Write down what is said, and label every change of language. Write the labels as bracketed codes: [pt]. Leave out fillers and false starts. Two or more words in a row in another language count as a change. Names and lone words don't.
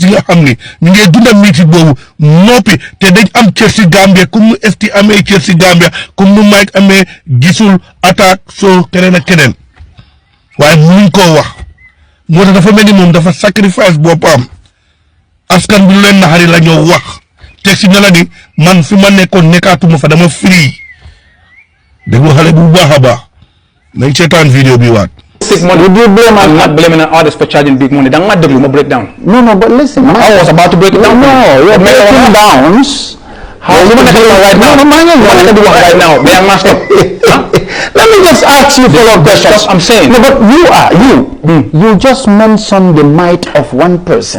[wo] yi nga xam ni ñu ngi dunda métier boobu noppi te dañ am cër si Gambia comme nu esti amee cër si Gambia comme nu Mike amee gisul attaque soo keneen ak keneen waaye munuñ koo wax moo tax dafa mel ni moom dafa sacrifice boppam askan bi lu leen naxari la ñoo wax teg si ne la ni man fi ma nekkoon nekkaatuma fa dama free déglu xale bu baax a baax nañ seetaan vidéo bi waat. [en] Would you blame I'm not blaming an artist for charging big money. Don't [wo] déglu ma [en] break down. No, but listen. I was about to break it down. No, you're breaking down. How you want to do right now? Right now. They are not stop. Let me just ask you follow-up questions. I'm saying. No, but you just mentioned the might of one person.